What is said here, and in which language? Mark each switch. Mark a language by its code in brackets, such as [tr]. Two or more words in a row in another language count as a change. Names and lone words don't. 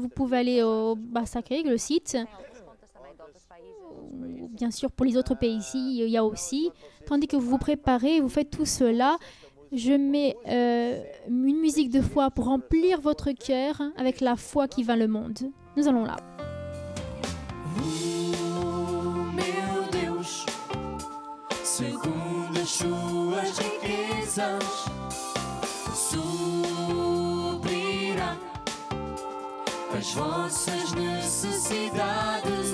[fr] Vous pouvez aller au Bassacré, le site. Bien sûr, pour les autres pays ici, il y a aussi. Tandis que vous vous préparez, vous faites tout cela, je mets une musique de foi pour remplir votre cœur avec la foi qui vainc le monde. Nous allons là. [pt] Meu Deus, segundo as suas riquezas, suprirá as vossas necessidades.